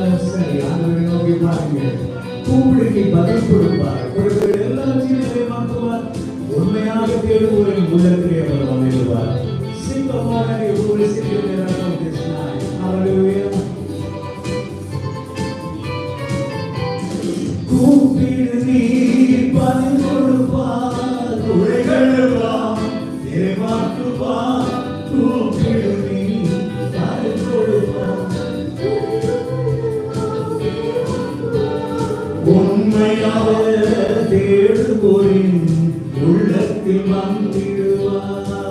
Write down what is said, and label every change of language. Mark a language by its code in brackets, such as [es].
[ta] சரி, ஆண்டவரை நோக்கி பாருங்கள். கூப்பிடுக்கு பதில் கொடுப்பார், கொடுக்கிற எல்லாத்தையும் நிறைவாக்குவார். உண்மையாக தேடுவோரின் உள்ளத்திலே அவர் வந்திருவார். [en] Sing the Lord and you will receive your miracle this night. Hallelujah. [ta] கூப்பிடு நீ பதில் கொடுப்பார், குறைகள் எல்லாம் நிறைவாக்குவார். கூப்பிடு நீ பதில் கொடுப்பார், உண்மையாக தேடுவோரின் உள்ளத்தில் வந்திடுவார்.